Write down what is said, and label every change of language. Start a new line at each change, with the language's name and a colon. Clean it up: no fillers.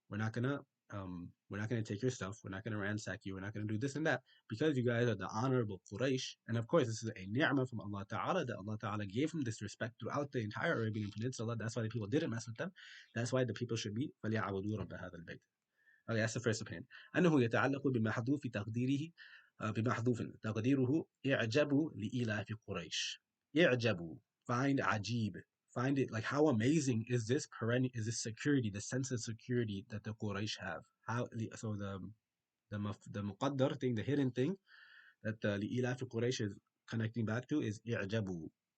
English: We're not gonna take your stuff. We're not gonna ransack you. We're not gonna do this and that because you guys are the honorable Quraysh. And of course, this is a ni'mah from Allah Ta'ala that Allah Ta'ala gave him this respect throughout the entire Arabian Peninsula. That's why the people didn't mess with them. That's why the people should be
Arabic: فَلْيَعْبُدُوا رَبَّ هَذَا الْبَيْتِ.
English: Okay, that's the first opinion.
Arabic: أنه يتعلق بمحذوف تقديره بمحذوف تقديره اعجبوا لإلاف قريش. اعجبوا.
English: Find
Arabic: عجيب.
English: Find it like how amazing is this this security, the sense of security that the Quraysh have. How so the muqaddar thing, the hidden thing that the
Arabic: لإلاف قريش
English: is connecting back to is اعجبوا.